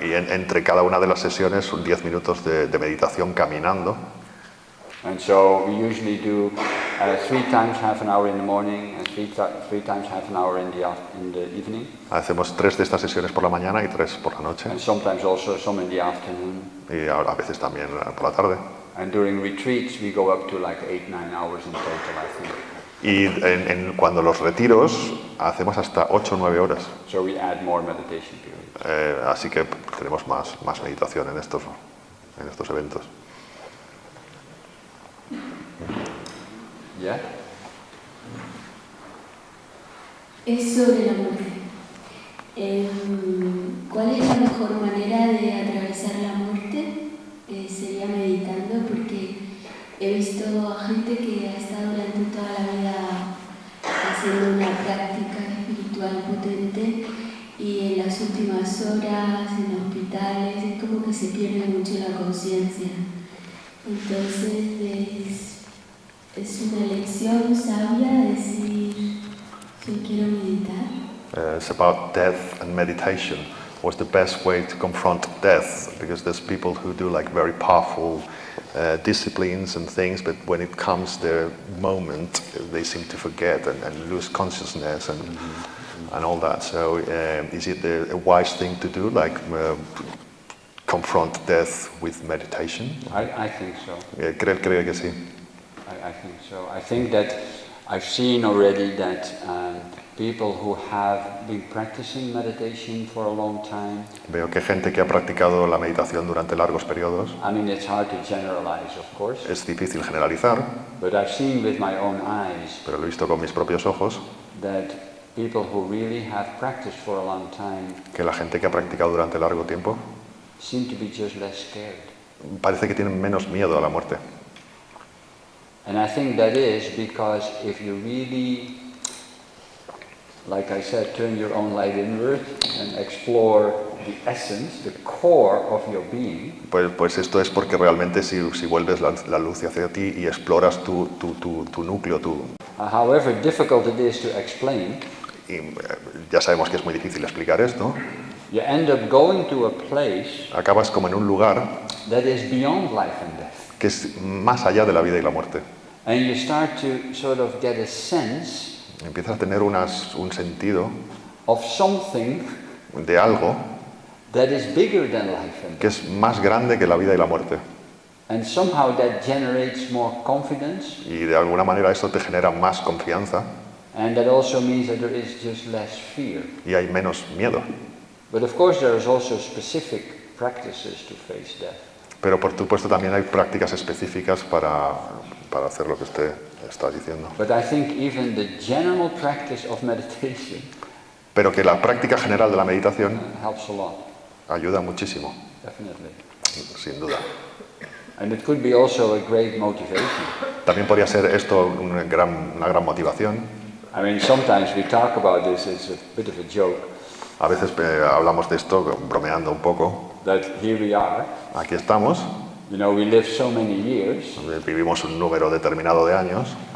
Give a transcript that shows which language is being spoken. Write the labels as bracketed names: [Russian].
[Spanish] Entre cada una de las sesiones 10 minutos de meditación caminando. [English] And so we usually do 3 times half an hour in the morning and 3 times half an hour in the evening. [Spanish] Hacemos 3 de estas sesiones por la mañana y 3 por la noche. [English] And sometimes also some in the afternoon. [Spanish] Y a veces también por la tarde. [English] And during retreats we go up to like 8-9 hours in total, I think. [Spanish] Y cuando los retiros hacemos hasta 8 o 9 horas. [English] So we add more meditation periods. [Spanish] Así que tenemos más meditación en estos eventos. [English] Yeah? [Spanish] Es sobre la muerte. ¿Cuál es la mejor manera de atravesar la muerte? Sería meditando, porque he visto a gente que ha estado durante toda la vida haciendo una práctica espiritual potente y en las últimas horas, en hospitales, es como que se pierde mucho la conciencia. Entonces es una lección sabia decir, yo quiero meditar. [English] It's about death and meditation. What's the best way to confront death? Because there's people who do like very powerful disciplines and things, but when it comes their moment, they seem to forget and lose consciousness and all that. So is it a wise thing to do, like confront death with meditation? I think so. [Spanish] Creo que sí. [English] I think so. I think that I've seen already that people who have been practicing meditation for a long time. [Spanish] Veo que gente que ha practicado la meditación durante largos periodos. [English] I mean, it's hard to generalize, of course. [Spanish] Es difícil generalizar. [English] But I've seen with my own eyes. [Spanish] Pero lo he visto con mis propios ojos. [English] That people who really have practiced for a long time. [Spanish] Que la gente que ha practicado durante largo tiempo. [English] Seem to be just less scared. [Spanish] Parece que tienen menos miedo a la muerte. [English] And I think that is because if you really, like I said, turn your own light inward and explore the essence, the core of your being. [Spanish] Pues esto es porque realmente si vuelves la luz hacia ti y exploras tu núcleo, [English] however difficult it is to explain. [Spanish] Y ya sabemos que es muy difícil explicar esto. [English] You end up going to a place. [Spanish] Acabas como en un lugar. [English] That is beyond life and death. [Spanish] Que es más allá de la vida y la muerte. [English] And you start to sort of get a sense. [Spanish] Empiezas a tener un sentido. [English] Of something. [Spanish] De algo. [English] That is bigger than life and death. [Spanish] Que es más grande que la vida y la muerte. [English] And somehow that generates more confidence. [Spanish] Y de alguna manera eso te genera más confianza. [English] And that also means that there is just less fear. [Spanish] Y hay menos miedo. [English] But of course there is also specific practices to face death. [Spanish] Pero por supuesto también hay prácticas específicas para hacer lo que usted está diciendo. [English] But I think even the general practice of meditation. [Spanish] Pero que la práctica general de la meditación [English] helps a lot. [Spanish] Ayuda muchísimo. [English] Definitely. [Spanish] Sin duda. [English] And it could be also a great motivation. [Spanish] También podría ser esto una gran motivación. [English] I mean, sometimes we talk about this, it's a bit of a joke. [Spanish] A veces hablamos de esto bromeando un poco. [English] That here we are. [Spanish] Aquí estamos. [English] You know, we live so many years. [Spanish] Vivimos un número determinado de años.